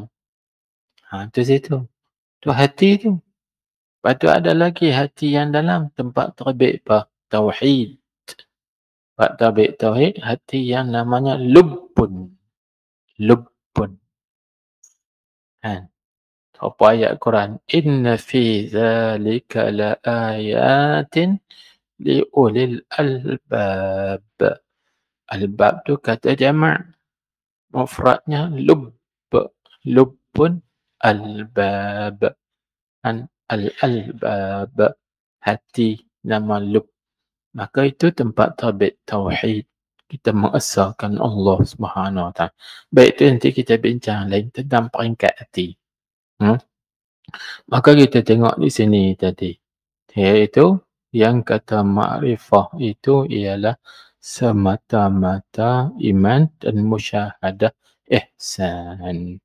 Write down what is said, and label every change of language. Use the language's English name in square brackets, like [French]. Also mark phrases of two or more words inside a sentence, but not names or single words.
[Malay] Tu situ. Tu hati tu. Lepas tu ada lagi hati yang dalam tempat terbit apa? Tauhid. Tempat terbit tauhid, hati yang namanya lubbun. Lubbun. Kan? Apa ayat Quran? [Arabic] إن في ذلك لآيات لأولي الألباب. [Malay] Albab tu kata jama'. Mufradnya lubb. [Arabic] لب الألباب. [Malay] Al-albab. Hati nama lubb. Maka itu tempat terbit tauhid. Kita mengesahkan [Arabic] الله سبحانه وتعالى. [Malay] Baik, itu nanti kita bincang lain tentang peringkat hati. Maka kita tengok di sini tadi. Iaitu yang kata ma'rifah itu ialah semata-mata iman dan musyahadah ihsan.